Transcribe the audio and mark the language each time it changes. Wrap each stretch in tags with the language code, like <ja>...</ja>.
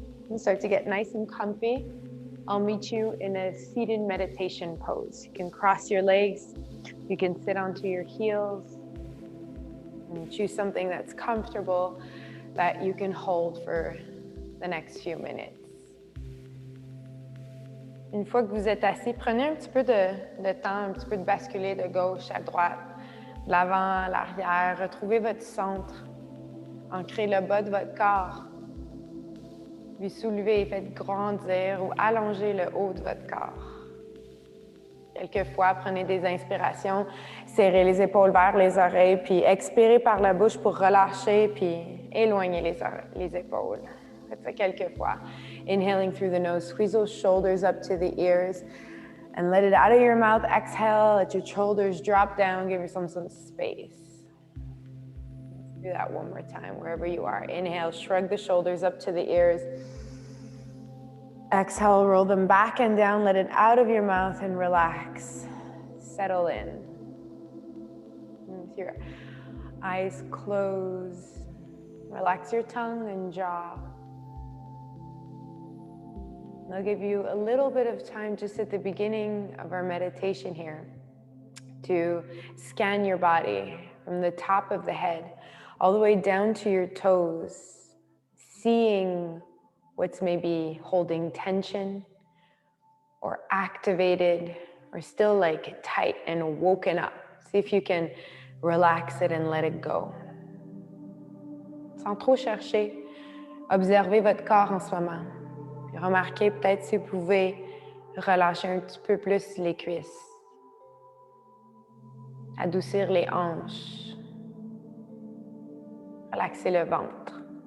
<en>And start to get nice and comfy. I'll meet you in a seated meditation pose. You can cross your legs. You can sit onto your heels. And choose something that's comfortable that you can hold for the next few minutes.</en> <fr>Une fois que vous êtes assis, prenez un petit peu de temps, un petit peu de basculer de gauche à droite, de l'avant à l'arrière. Retrouvez votre centre. Ancrez le bas de votre corps. Puis soulevez et faites grandir ou allonger le haut de votre corps. Quelquefois, prenez des inspirations, serrez les épaules vers les oreilles, puis expirez par la bouche pour relâcher, puis éloigner les épaules. Faites ça quelques fois.</fr> <en>Inhaling through the nose, squeeze those shoulders up to the ears, and let it out of your mouth. Exhale, let your shoulders drop down, give yourself some space. Let's do that one more time, wherever you are. Inhale, shrug the shoulders up to the ears. Exhale, roll them back and down, let it out of your mouth and relax. Settle in. With your eyes closed, relax your tongue and jaw. And I'll give you a little bit of time just at the beginning of our meditation here to scan your body from the top of the head all the way down to your toes, seeing what's maybe holding tension or activated or still like tight and woken up. See if you can relax it and let it go.</en> <fr>Sans trop chercher, observez votre corps en ce moment. Puis remarquez peut-être si vous pouvez relâcher un petit peu plus les cuisses. Adoucir les hanches. Relaxer le ventre.</fr>